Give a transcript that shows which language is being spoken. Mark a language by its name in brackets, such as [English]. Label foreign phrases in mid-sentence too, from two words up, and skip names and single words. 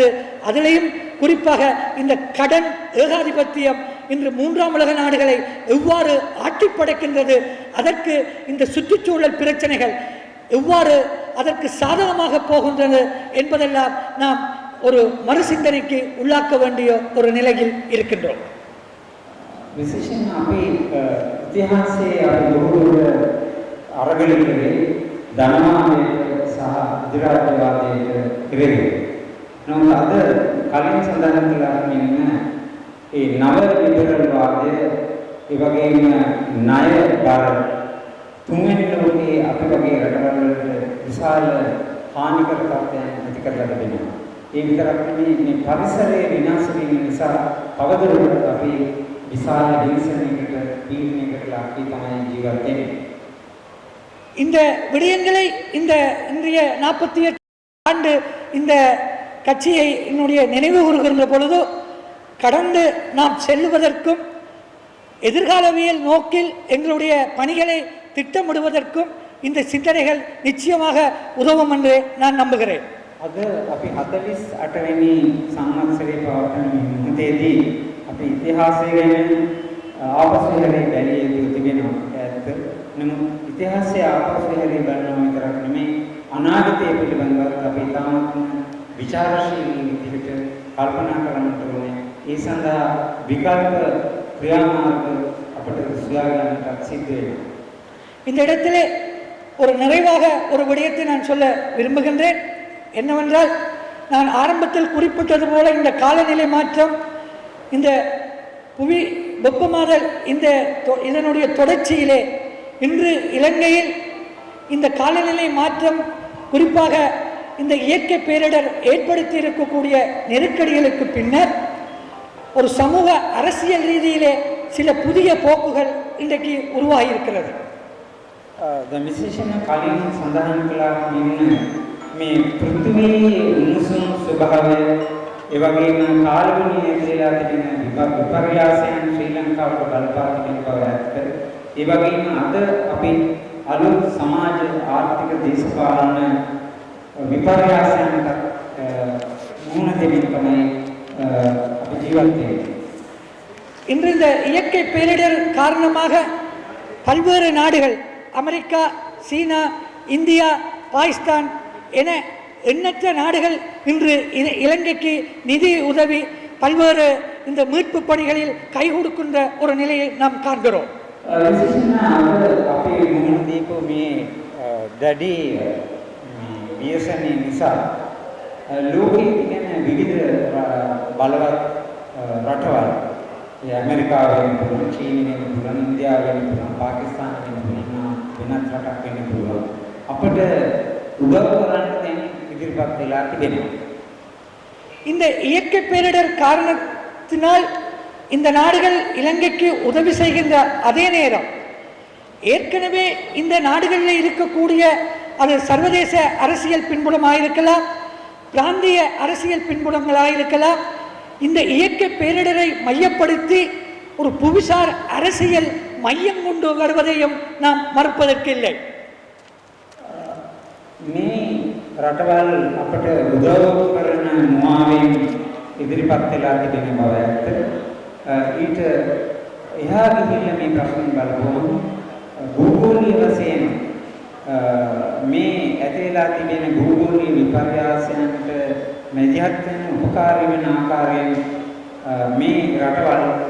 [Tamil] அதிலேயும் குறிப்பாக இந்த கடன் ஏகாதிபத்தியம் இன்று மூன்றாம் உலக நாடுகளை எவ்வாறு ஆட்டி படைக்கின்றது, அதற்கு இந்த சுற்றுச்சூழல் பிரச்சனைகள் எவ்வாறு அதற்கு சாதகமாக போகின்றது என்பதெல்லாம் நாம் ஒரு மறுசிந்தனைக்கு உள்ளாக்க வேண்டிய ஒரு நிலையில் இருக்கின்றோம். [Sinhala] විශේෂයෙන් අපේ ඉතිහාසයේ අපි බොහෝ අරගලයේ ධනවාදයට සහ අධිරාජ්‍යවාදයට කෙරෙහි නමුත් අද කලින් සඳහන් කළා මෙන්න ඒ නව ලිබරල් වාදය ඒ වගේම ණය බර තුන්වෙනි ලෝකයේ අපි වගේ රටවල් වලට විශාල හානිකර තත්ත්වයන් ඇති කරලා තිබෙනවා. ඒ විතරක් නෙමෙයි මේ පරිසරයේ විනාශ වීම නිසා තවදුරටත් අපි විශාල හිංසනයකට පීඩනයකට ලක්වී තමයි ජීවත් වෙන්නේ. [Tamil] இந்த விடயங்களை இந்த இன்றைய 48 ஆண்டு இந்த கட்சியை என்னுடைய நினைவு கூறுகின்ற பொழுது கடந்து நாம் செல்லுவதற்கும் எதிர்காலவியல் நோக்கில் எங்களுடைய பணிகளை திட்டமிடுவதற்கும் இந்த சிந்தனைகள் நிச்சயமாக உதவும் என்று நான் நம்புகிறேன். [Sinhala] අද අපි 48 වෙනි සංවත්සරයේ පවත්වන මොහොතේදී අපි ඉතිහාසය ගැන ආපසු හැරී බැලිය යුතු තිබෙනවා. ඇත්ත. නමුත් ඉතිහාසය ආපසු හැරී බලනවා විතරක් නෙමෙයි අනාගතය පිළිබඳව අපි තාමත් විචාරශීලී විදිහට කල්පනා කරන්න ඕනේ. ඒ සඳහා විකල්ප ක්‍රියාමාර්ග අපට සොයා ගන්නට සිද්ධ වෙනවා. [Tamil] இந்த இடத்திலே ஒரு நிறைவாக ஒரு விடயத்தை நான் சொல்ல விரும்புகின்றேன். என்னவென்றால் நான் ஆரம்பத்தில் குறிப்பிட்டது போல இந்த காலநிலை மாற்றம், இந்த புவி வெப்பமாதல், இதனுடைய தொடர்ச்சியிலே இன்று இலங்கையில் இந்த காலநிலை மாற்றம் குறிப்பாக இந்த இயற்கை பேரிடர் ஏற்படுத்தி இருக்கக்கூடிய நெருக்கடிகளுக்கு பின்னர் ஒரு சமூக அரசியல் ரீதியிலே சில புதிய போக்குகள் இன்றைக்கு உருவாகி இருக்கிறது. [Sinhala] විශේෂයෙන්ම කලින් සඳහන් කළා මෙන්න මේ පෘථිවියේ උණුසුම් ස්වභාවය ඒ වගේම කාලගුණය කියලා තිබෙන විපර්යාසයන් ශ්‍රී ලංකාවට බලපා තිබෙන බව ඇත්ත. ඒ වගේම අද අපි අලුත් සමාජ ආර්ථික දේශපාලන විපර්යාසයන්ට මුහුණ දෙමින් තමයි අපි ජීවත් වෙන්නේ. [Tamil] இன்று இந்த இயற்கை பேரிடர் காரணமாக பல்வேறு நாடுகள் அமெரிக்கா, சீனா, இந்தியா, பாகிஸ்தான் என எண்ணற்ற நாடுகள் இன்று இலங்கைக்கு நிதி உதவி பல்வேறு இந்த மீட்பு பணிகளில் கை கொடுக்கின்ற ஒரு நிலையை நாம் காண்கிறோம். [Sinhala] අපේ මුහුණ දීපු මේ දැඩි ව්‍යසනය නිසා ලෝකයේ තියෙන විවිධ බලවත් රටවල් ඇමරිකාව වෙන්න පුළුවන්, චීනය වෙන්න පුළුවන්, ඉන්දියාව වෙන්න පුළුවන්, පාකිස්තාන වෙන්න පුළුවන්, වෙනත් රටක් වෙන්න පුළුවන්. අපිට උදව් කරන්න දැන් ඉදිරිපත් වෙලා තිබෙනවා. [Tamil] இந்த இயற்கை பேரிடர் காரணத்தினால் இந்த நாடுகள் இலங்கைக்கு உதவி செய்கின்ற அதே நேரம் ஏற்கனவே இந்த நாடுகளில் இருக்கக்கூடிய அது சர்வதேச அரசியல் பின்புலமாயிருக்கலாம், பிராந்திய அரசியல் பின்புலங்களாயிருக்கலாம், இந்த இயற்கை பேரிடரை மையப்படுத்தி ஒரு புவிசார் அரசியல் மையம் கொண்டு வருவதையும் நாம் மறுப்பதற்கில்லை. [Sinhala] මේ රටවල් අපට උදව් කරන මුවාවෙන් ඉදිරිපත් වෙලා තිබෙන බව ඇත්ත. ඊට එහා ගිහිල්ලා මේ ප්‍රශ්නේ බලපුවම භූගෝලීය වශයෙන් මේ ඇතිලා තිබෙන භූගෝලීය විපර්යාසයන්ට මැදිහත් වෙන උපකාරී වෙන ආකාරයෙන් මේ රටවල්